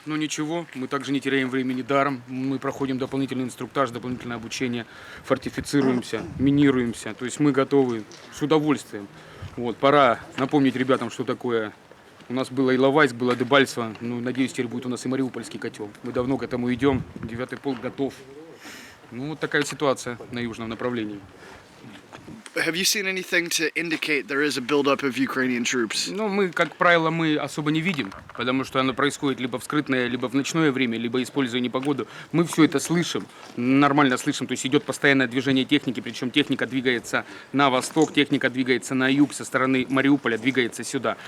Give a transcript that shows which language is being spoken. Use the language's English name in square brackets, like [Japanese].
[Russian] Но ничего, мы также не теряем времени даром. Мы проходим дополнительный инструктаж, дополнительное обучение, фортифицируемся, минируемся. То есть мы готовы с удовольствием. Вот, пора напомнить ребятам, что такое. У нас было Иловайск, было Дебальцево. Ну, надеюсь, теперь будет у нас и Мариупольский котел. Мы давно к этому идем. 9-й полк готов. Ну, вот такая ситуация на южном направлении. [English] Have you seen anything to indicate there is a buildup of Ukrainian troops? [Russian] Ну, мы, как правило, мы особо не видим, потому что оно происходит либо в скрытное, либо в ночное время, либо используя непогоду. Мы все это слышим, нормально слышим, то есть идет постоянное движение техники, причем техника двигается на восток, техника двигается на юг, со стороны Мариуполя двигается сюда.